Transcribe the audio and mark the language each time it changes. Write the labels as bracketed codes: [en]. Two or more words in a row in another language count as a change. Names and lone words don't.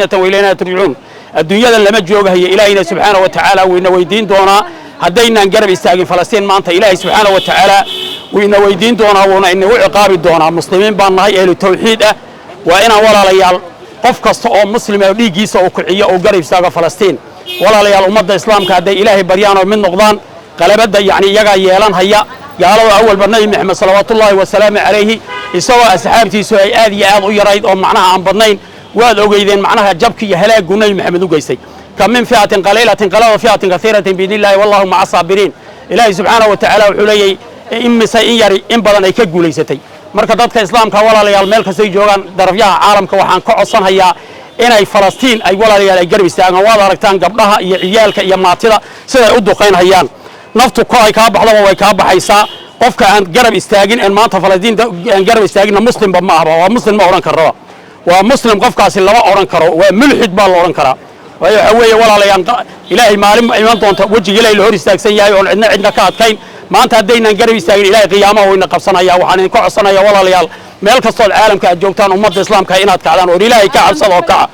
[so] wa ilayna turja'un adduunyada lama joogayo ilaahayna [ar] سبحانه وتعالى [so] wayna weydiin doonaa haddaynan garab istaagin Falastiin maanta ilaahay [ar] سبحانه وتعالى [so] wayna weydiin doonaa wana inuu ciqaabi doonaa muslimiin baan nahay ee tawxiid ah waa inaan walaalayaal qof kasta oo muslim ah dhiigiisa uu kiciyo oo garab istaaga Falastiin walaalayaal ummadda islaamka hadday ilaahay baryaan oo mid noqdaan qalabada yaani iyaga yeelan haya gaalada awal barnaamij Muhammad [ar] صلى الله وسلم عليه [so] isagoo asxaabtiisu ay aad iyo aad u yarayd oo macnaha aan badnayn waad ogeydeen macnaha jabki iyo halaagu nabi maxamed u geystay [ar] كم من فئة قليلة غلبت فئة كثيرة بإذن الله والله مع الصابرين [so] ilaahi [ar] سبحانه وتعالى [so] wuxuu leeyahay imisa in yari in badan ay ka guuleysatay marka dadka islaamka walaalayaal meel kasta ay joogaan darafyaha caalamka waxaan ka codsanayaa inay Falastiin ay walaalayaal ay garab istaagaan waad aragtaan gabdhaha iyo ciyaalka iyo maatida sida ay u duqeynayaan naftu ko ay ka baxdo way ka baxaysaa qofka aan garab istaagin in maanta Falastiin aan garab istaagin muslimba ma aha waa muslim ma oran karo waa muslim qofkaasi lama oran karo waa mulxid baa la oran karaa waxa weeye walaalayaal ilaahay maalin iman doonta wajiga ilaahay hor istaagsan yahay oo cidna ka adkayn maanta haddaynan garab istaagin ilaahay qiyaamaha wayna qabsanaya waxaan idin ka codsanayaa walaalayaal meel kasta oo caalamka aad joogtaan ummadda islaamka inaad kacdaan oo ilaahay ka cabsado oo kaca